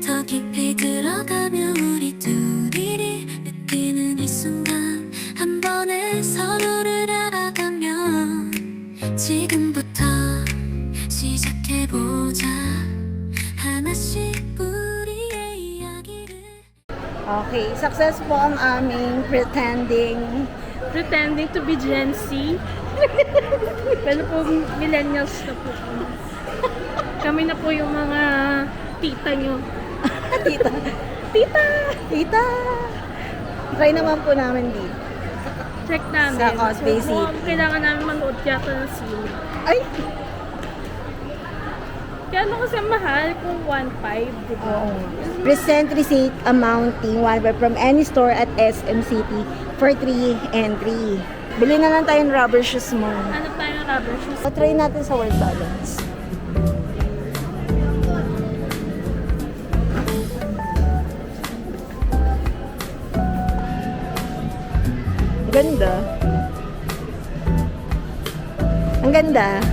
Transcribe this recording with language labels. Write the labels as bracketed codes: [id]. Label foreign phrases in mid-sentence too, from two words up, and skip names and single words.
[ko] 더 깊이 들어가며 우리 둘이 느끼는 이 순간 한 번에 서로를 알아가며 지금부터 시작해보자 하나씩 우리의 이야기를 [tl] Okay, success po ang aming [en] Pretending to be Gen Z. [tl] Pero po millennials na po kami. Kami na po yung mga tita nyo. Tita. Tita! Tita! Try naman po namin dito. Check namin. Sa Cosplay City. mukhang kailangan namin manood yata ng sine. Ay! Kaya ano kasi mahal kung 1.5, di ba? Oo. [en] Present receipt amounting one from any store at SM City for 3 entry. [tl] Bili na lang tayo ng rubber shoes mo. Ano tayo ng rubber shoes? Try natin sa word balance. Ganda. Ang ganda.